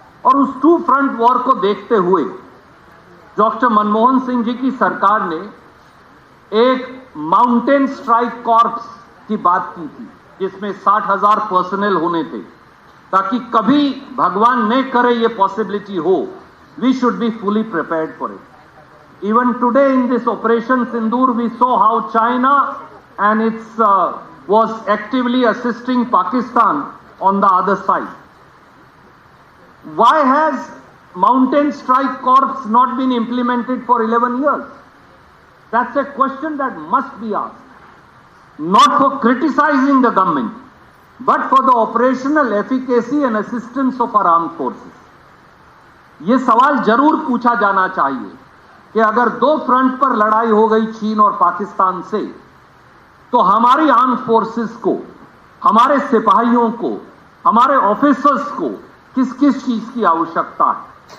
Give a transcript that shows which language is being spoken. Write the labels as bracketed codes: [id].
[hi] और उस to front war को देखते हुए डॉक्टर मनमोहन सिंह जी की सरकार ने एक माउंटेन स्ट्राइक कॉर्प्स की बात की थी, जिसमें 60,000 पर्सनल होने थे, ताकि कभी भगवान न करे ये पॉसिबिलिटी हो, [en] We should be fully prepared for it. Even today in this Operation Sindoor, we saw how China and its was actively assisting Pakistan on the other side. Why has Mountain Strike Corps not been implemented for 11 years? That's a question that must be asked. Not for criticizing the government, but for the operational efficacy and assistance of our armed forces. [hi] ये सवाल जरूर पूछा जाना चाहिए कि अगर दो front पर लड़ाई हो गई चीन और पाकिस्तान से, तो हमारी आर्म फोर्सेस को, हमारे सिपाहियों को, हमारे ऑफिसर्स को किस किस चीज की आवश्यकता है.